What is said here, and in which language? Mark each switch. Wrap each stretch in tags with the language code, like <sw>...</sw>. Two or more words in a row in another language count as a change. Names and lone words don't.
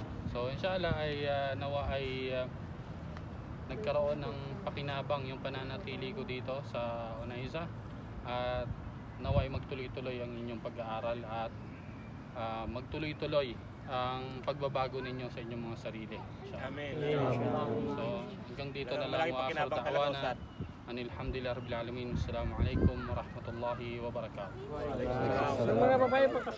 <tl>So inshallah ay nawa ay nagkaroon ng pakinabang yung pananatili ko dito sa Unaiza at nawa ay magtuloy-tuloy ang inyong pag-aaral at magtuloy-tuloy ang pagbabago ninyo sa inyong mga sarili. Amen. So hanggang dito na lang</tl> <ar>وآخر دعوانا الحمد لله رب العالمين. السلام عليكم ورحمة الله وبركاته. Waalaikumsalam.</ar>